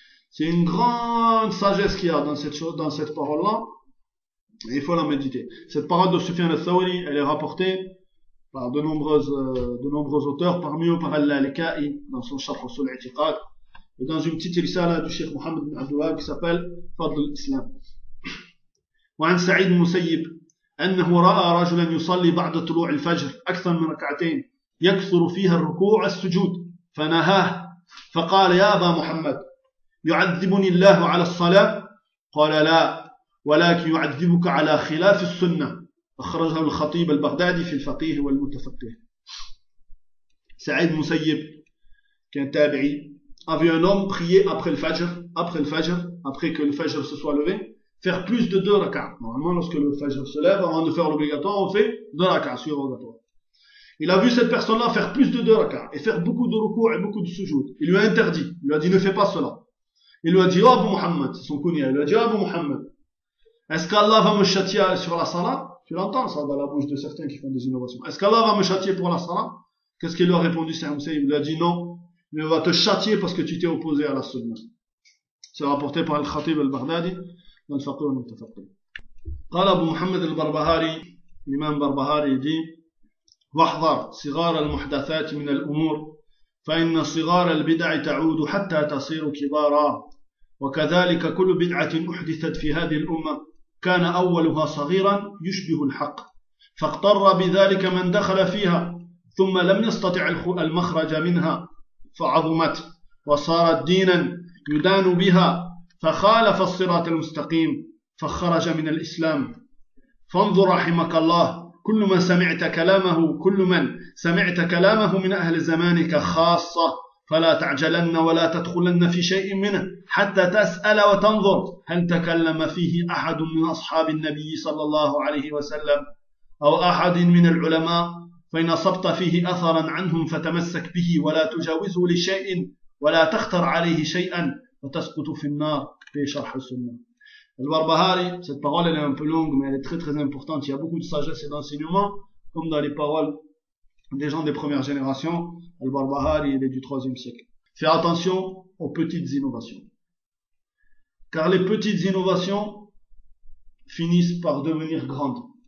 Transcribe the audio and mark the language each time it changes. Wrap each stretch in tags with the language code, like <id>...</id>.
<fr>C'est une grande sagesse qu'il y a dans cette chose, dans cette parole-là. Et il faut la méditer. Cette parole de Sufyan al-Thawri, elle est rapportée par de nombreux auteurs, parmi eux par Al-Lalika'i, dans son Sharh sur l'Itiqad, et dans une petite risala du Cheikh Mohamed bin Abdullah qui s'appelle Fadl al-Islam.</fr> <ar>وعن سعيد المسيب أنه رأى رجلا يصلي بعد طلوع الفجر أكثر من ركعتين يكثر فيها الركوع السجود فنهاه فقال يا أبا محمد يعذبني الله على الصلاة؟ قال لا ولكن يعذبك على خلاف السنة. أخرجه الخطيب البغدادي في الفقيه والمتفقه. سعيد مسيب كان تابعي</ar> <fr>avait un homme prier après que le fajr se soit levé, faire plus de deux rak'a. Normalement, lorsque le fajr se lève, avant de faire l'obligatoire, on fait deux rak'a sur l'obligatoire. Il a vu cette personne-là faire plus de deux rak'a et faire beaucoup de recours et beaucoup de sujoud. Il lui a interdit. Il lui a dit, ne fais pas cela. Il lui a dit, Abu Muhammad, c'est son kunya. Il lui a dit, Abu Muhammad, est-ce qu'Allah va me châtier sur la salah? Tu l'entends ça dans la bouche de certains qui font des innovations. Est-ce qu'Allah va me châtier pour la salah? Qu'est-ce qu'il lui a répondu Saïd Moussaïb? Il lui a dit non, mais on va te châtier parce que tu t'es opposé à la sunnah. C'est rapporté par Al-Khatib Al-Baghdadi dans le Faqih Al-Mutafaqih.</fr> <ar>Qala Abu Muhammad Al-Barbahari,</ar> <fr>l'imam Barbahari dit</fr> <ar>وَحْضَرْ صِغَارَ الْمُحْدَثَاتِ مِنَ الْأُمُورِ فَإِنَّ صِغَارَ الْبِدَعِ تَعُودُ حَتَّى تَصِيرُ كِبَارًا وَكَذَلِكَ كُلُّ بِدْعَةٍ أُحْدِثَتْ فِي هَذِهِ الْأُمَّةِ كان أولها صغيرا يشبه الحق فاقتر بذلك من دخل فيها ثم لم يستطع المخرج منها فعظمت وصارت دينا يدان بها فخالف الصراط المستقيم فخرج من الإسلام فانظر رحمك الله كل من سمعت كلامه كل من سمعت كلامه من أهل زمانك خاصة فلا تعجلن ولا تدخلن في شيء منه حتى تسأل وتنظر هل تكلم فيه أحد من أصحاب النبي صلى الله عليه وسلم أو أحد من العلماء فإن أصبت فيه أثرا عنهم فتمسك به ولا تجاوزه لشيء ولا تختر عليه شيئا وتسقط في النار في شرح السنة.</ar> <fr>البربهاري cette parole elle est un peu longue mais elle est très très importante. Il y a beaucoup de sagesse et d'enseignement comme dans les paroles des gens des premières générations. Al-Barbahari, il est du 3e siècle. Fais attention aux petites innovations. Car les petites innovations finissent par devenir grandes.</fr>